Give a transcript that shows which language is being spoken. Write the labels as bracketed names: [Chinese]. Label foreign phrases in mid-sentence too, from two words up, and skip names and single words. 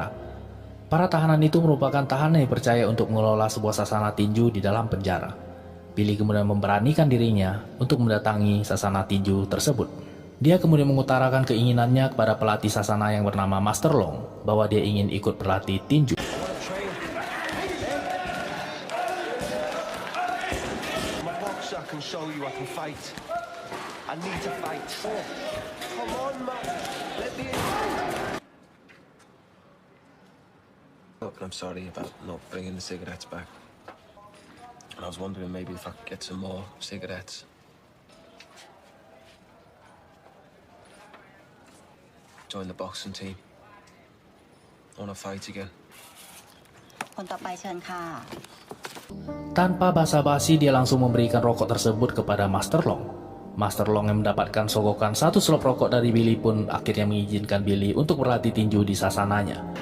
[Indonesian] Para tahanan itu merupakan tahanan yang percaya untuk mengelola sebuah sasana tinju di dalam penjara. Billy kemudian memberanikan dirinya untuk mendatangi sasana tinju tersebut. Dia kemudian mengutarakan keinginannya kepada pelatih sasana yang bernama Master Long bahwa dia ingin ikut berlatih tinju. [English] Look, I'm sorry about not bringing the cigarettes back. And I was wondering maybe if I could get some more cigarettes. Join the boxing team. I wanna fight again. [Thai] คนต่อไปเชิญค่ะ [Indonesian] Tanpa basa-basi dia langsung memberikan rokok tersebut kepada Master Long. Master Long yang mendapatkan sogokan satu selop rokok dari Billy pun akhirnya mengizinkan Billy untuk berlatih tinju di sasananya.